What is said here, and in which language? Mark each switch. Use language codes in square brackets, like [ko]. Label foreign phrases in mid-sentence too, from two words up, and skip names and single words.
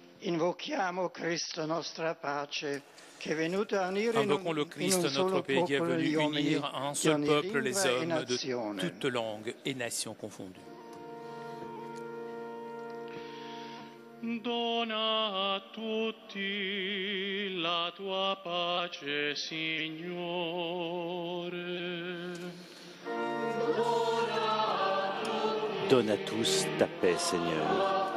[it] Invochiamo Cristo nostra pace, che è venuto a unire [fr] Invoquons le Christ, notre paix, qui est venu unir en un seul peuple les hommes de toutes langues et nations confondues. [it] Dona a tutti la tua pace, Signore. [fr] Donne à tous ta paix, Seigneur.